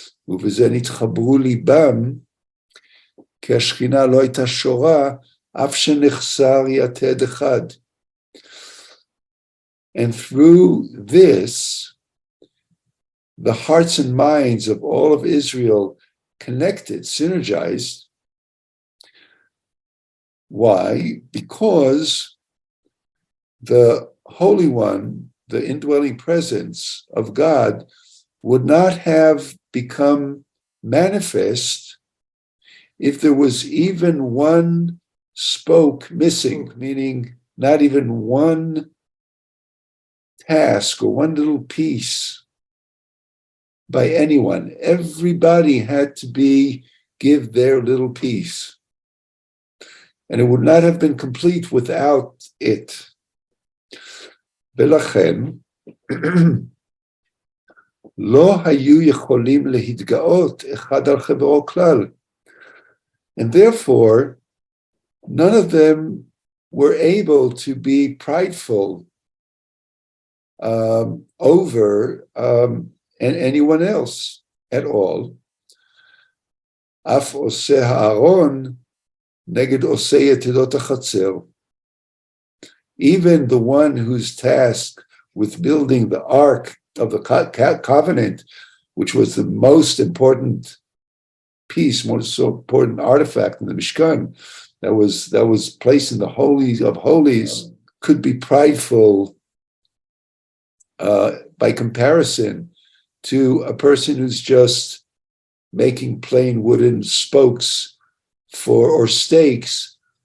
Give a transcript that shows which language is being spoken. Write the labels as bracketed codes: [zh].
[he] ובזה נתחברו ליבם, כי השכינה לא הייתה שורה, אף שנחסר יתד אחד. [en] And through this, the hearts and minds of all of Israel connected, synergized. Why? Because the Holy One, the indwelling presence of God, would not have become manifest if there was even one spoke missing, meaning not even one task or one little piece by anyone. Everybody had to give their little piece. And it would not have been complete without it. [he] ולכן, לא היו יכולים להתגאות אחד על חברו כלל. [en] And therefore, none of them were able to be prideful over anyone else at all. [he] אף עושה הארון נגד עושה יתדות החצר. [en] Even the one who's tasked with building the Ark of the Covenant, which was the most important piece, most important artifact in the Mishkan, that was placed in the Holies of Holies, could be prideful by comparison to a person who's just making plain wooden spokes or stakes